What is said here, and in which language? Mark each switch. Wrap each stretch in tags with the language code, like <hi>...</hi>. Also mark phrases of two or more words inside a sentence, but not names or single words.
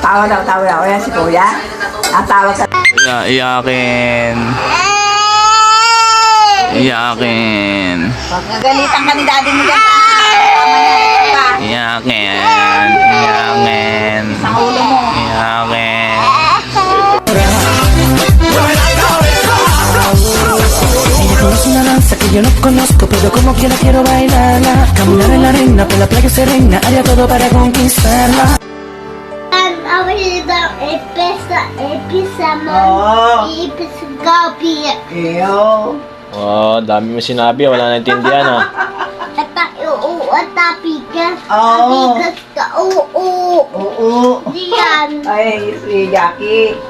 <tl>Tawa daw, tawa daw. Ayan si kuya. Ang tawag sa... Iyakin. Iyakin. Pag nagalitan ka ni daddy mo dyan, tama na. Iyakin. Iyakin. Sa ulo mo. Iyakin.</tl> <es>Es una danza que yo no conozco, pero como quiera quiero bailarla. Caminar en la arena, por la playa serena, haría todo para conquistarla. Eyo.</es> <tl>Oh, dami mo sinabi. Wala naintindihan ha. Oo. Oo. Ay, si Jackie.</tl>